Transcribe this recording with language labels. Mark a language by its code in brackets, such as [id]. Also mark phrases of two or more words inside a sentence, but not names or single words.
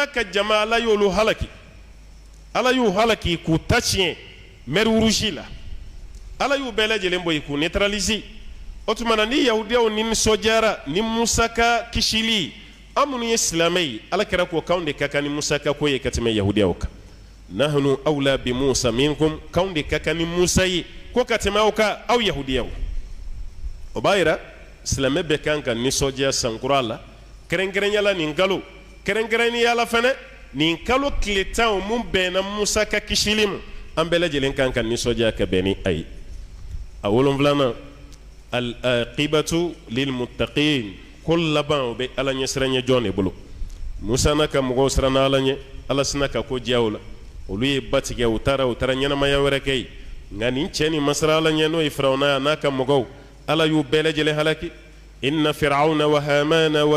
[bm] ka jama Ala y'olu halaki Ala y'u halaki k'u ta tiɲɛ mer rouge la Ala y'u bɛɛ lajɛlen bɔ k'u neutraliser o tuma na ni yahudiyaw nisɔndiyara ni Musa ka kisili an minnu ye silamɛ ye Alakira ko k'anw de ka kan ni Musa ka ko ye ka tɛmɛ yahudiyaw kan [ar] نحن أولى بموسى منكم [bm] k'anw de ka kan ni Musa ye ko ka tɛmɛ aw kan aw yahudiyaw o b'a yira silamɛ bɛ kan ka nisɔndiya sankura la kɛrɛnkɛrɛnyala nin kalo kɛrɛnkɛrɛnyala fɛnɛ nin kalo tile 10 mun bɛnna Musa ka kisili ma an bɛɛ lajɛlen kan ka nisɔndiya ka bɛn ni a ye a 7 [ar] العاقبة للمتقين [bm] ko laban o bɛ Ala ɲɛsiranɲɛ jɔn de bolo Musa n'a ka mɔgɔw siranna Ala ɲɛ Ala sina ka ko diya o la olu ye ba tigɛ u taara ɲɛnamaya wɛrɛ kɛ yen nka nin cɛ nin ma siran Ala ɲɛ n'o ye Firawuna n'a ka mɔgɔw Ala y'u bɛɛ lajɛlen halaki [ar] إن فرعون وهامان و